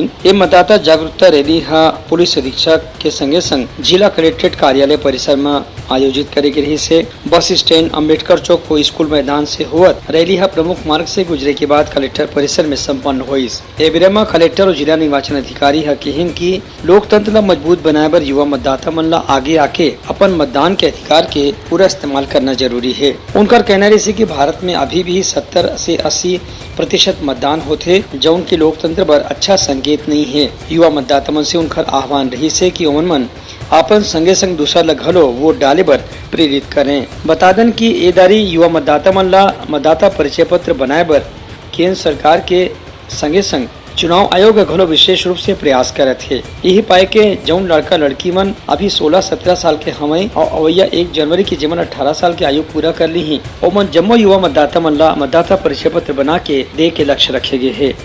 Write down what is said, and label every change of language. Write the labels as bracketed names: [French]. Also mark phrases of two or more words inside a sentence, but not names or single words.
[Chhattisgarhi] ये मतदाता जागरूकता रैली पुलिस अधीक्षक के संगे संग जिला कलेक्ट्रेट कार्यालय परिसर में आयोजित करे के रही से बस स्टैंड, अम्बेडकर चौक को स्कूल मैदान से होवत रैली प्रमुख मार्ग से गुजरे के बाद कलेक्टर परिसर में सम्पन्न हुई। ए बेरा में कलेक्टर और जिला निर्वाचन अधिकारी कहिन की लोकतंत्र ला मजबूत बनाए बर युवा मतदाता मन ला आगे आके अपन मतदान के अधिकार के पूरा इस्तेमाल करना जरूरी है। उनका कहना रही कि भारत में अभी भी 70 से 80% मतदान होते, जो उनके लोकतंत्र पर अच्छा संकेत नहीं है। युवा मतदाता मन से उनका आह्वान रही से कि ओमन मन अपन संगे संग दूसरा ला घलो वोट डाले बर प्रेरित करें। बता दें कि ए दारी युवा मतदाता मन ला मतदाता परिचय पत्र बनाए बर केंद्र सरकार के संगे संग चुनाव आयोग घलो विशेष रूप से प्रयास करत है। यही पाए के जौन लड़का लड़की मन अभी 16-17 साल के हमें और अवैया 1 जनवरी के जेमन 18 साल के आयु पूरा कर ली ही ओमन जम्मो युवा मतदाता मन ला मतदाता परिचय पत्र बना के दे के लक्ष्य रखे गए है।